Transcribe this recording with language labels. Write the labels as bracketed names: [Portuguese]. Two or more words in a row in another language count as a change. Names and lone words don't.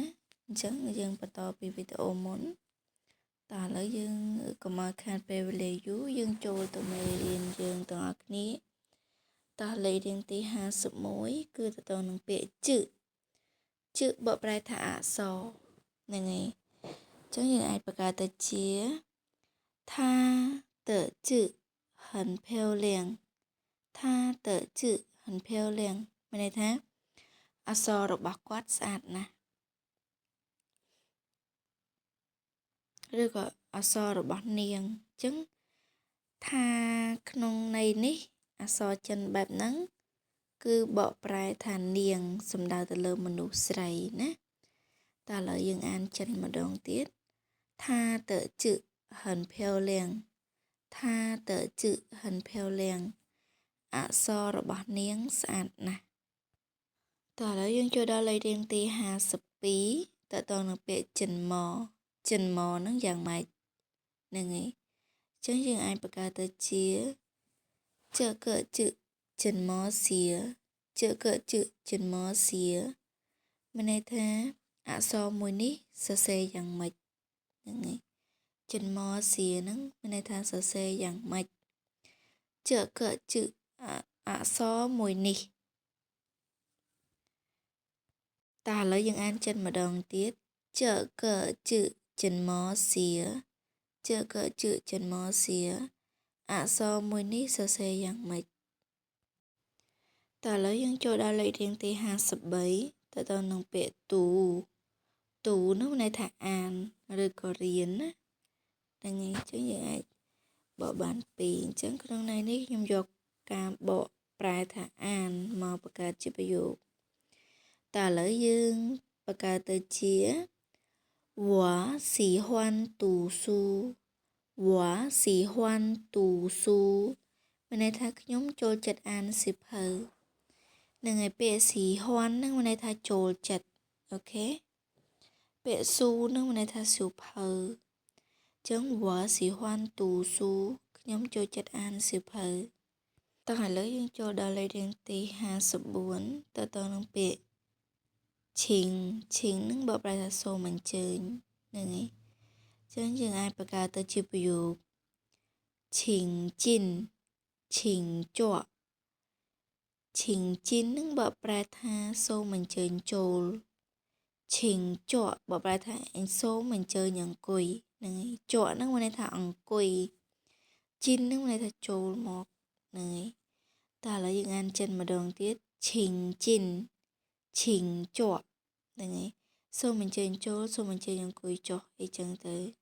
[Khmer] អញ្ចឹងយើងបន្តពីវីដេអូមុនតើឥឡូវយើងកុំឲ្យខាតពេលវេលាយូរយើងចូលទៅមេរៀនយើងទាំងអស់គ្នាតើលេខរៀងទី51គឺទៅនឹងពាក្យជឹបកប្រែថាអក្សរហ្នឹងហើយអញ្ចឹងយើងអាចបង្កើតទៅជាថា [Chinese] 的字很漂亮 [Khmer] ថា [Chinese] 的字很漂亮 [Khmer] មានន័យថាអក្សររបស់គាត់ស្អាតណាស់ ឬក៏អក្សររបស់នាងអញ្ចឹងថាក្នុងន័យនេះអក្សរចិនបែបហ្នឹងគឺបកប្រែថានាងសំដៅទៅលើមនុ ស្សស្រីណាតែឥឡូវយើងអានចិនម្ដងទៀតថា [Chinese] 的字很漂亮 [Khmer] ថា [Chinese] 的字很漂亮 [Khmer] អ ក្សររបស់នាងស្អាតណាស់តើឥឡូវយើងចូលដល់លេខរៀងទី52តើតើនឹងពាក្យ ចិនម៉ហ្នឹងយ៉ាងម៉េចហ្នឹងហើយអញ្ចឹងយើងអាចបង្កើតទៅជា [Chinese] 这个字怎么写这个字怎么写 [Khmer] មានន័យថាអក្សរមួយនេះសរសេរយ៉ាងម៉េចហ្នឹងហើយចិនម៉ហ្នឹងមានន័យថាសរសេរយ៉ាងម៉េច [Chinese] 这个字 [Khmer] អក្សរមួយនេះ តើឥឡូវយើងអានចិនម្ដងទៀត [Chinese] 这个字怎么写这个字怎么写 [Khmer] អក្សរមួយនេះសរសេរយ៉ាងម៉េចតើឥឡូវយើងចូលដល់លេខរៀងទី53ទៅនឹងពាក្យទូនោះន័យថាអានឬក៏រៀនណាហ្នឹងហើយអញ្ចឹងយើងអាចបកបានពីរ អញ្ចឹងក្នុងន័យនេះខ្ញុំយកការបកប្រែថាអានមកបង្កើតជាប្រយោគតើឥឡូវយើងបង្កើតទៅជា [Chinese] 我喜欢读书我喜欢读书 [Khmer] មានន័យថាខ្ញុំចូលចិត្តអានសៀវភៅ នឹងឯពាក្យស៊ីហ៊ွန်ហ្នឹងមានន័យថាចូលចិត្តអូខេពាក្យស៊ូហ្នឹងមានន័យថាសៀវភៅចឹង [Chinese] 我喜欢读书 [Khmer] ខ្ញុំចូលចិត្តអានសៀវភៅតោះឥ ឡូវយើងចូលដល់លេខរៀងទី54ទៅនឹងពាក្យឈិងហ្នឹងបកប្រែថាសូមអញ្ជើញហ្នឹងហើយចឹងយើងអាច បង្កើតទៅជាប្រយោគ [Chinese] 请进请坐请进 [Khmer] ហ្នឹងបកប្រែថាសូមអញ្ជើញចូល [Chinese] 请坐 [Khmer] បកប្រែថាសូមអញ្ជើញអង្គុយហ្នឹងហើយជក់ហ្នឹងមានន័យថាអង្គុយជីនហ្នឹងមានន័យថាចូលមកហ្នឹងហើយតែឥឡូវយើងអានចិនម្ដងទៀត [Chinese] 请进请坐 [Khmer] ហ្នឹងហើយសូមអញ្ជើញចូលសូមអញ្ជើញអង្គុយចុះអីចឹងទៅ